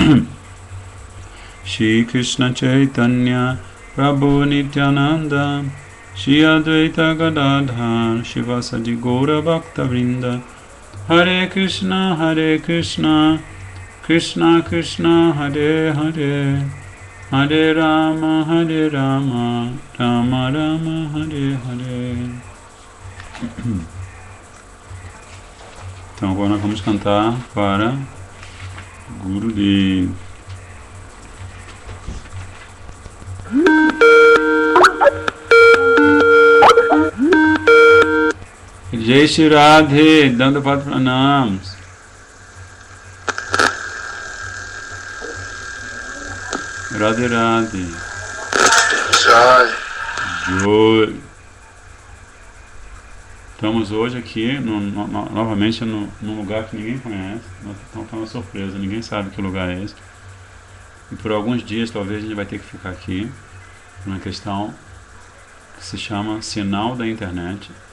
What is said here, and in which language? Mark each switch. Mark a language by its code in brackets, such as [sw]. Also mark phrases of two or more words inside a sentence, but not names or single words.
[sa] श्री कृष्ण चैतन्य प्रभु नित्यानन्द श्री अद्वैत गदाधर शिवासादि गौर भक्त वृन्द हरे कृष्ण कृष्ण कृष्ण हरे हरे हरे राम राम राम हरे हरे. [pt] Então agora nós vamos cantar para Gurudev. [hi] जय श्री राधे, दण्डवत प्रणाम्स. Radhe Radhe. Jai. Jai. [pt] Estamos hoje aqui, novamente, num lugar que ninguém conhece. Então foi uma surpresa, ninguém sabe que lugar é esse. E por alguns dias, talvez, a gente vai ter que ficar aqui, uma questão que se chama sinal da internet.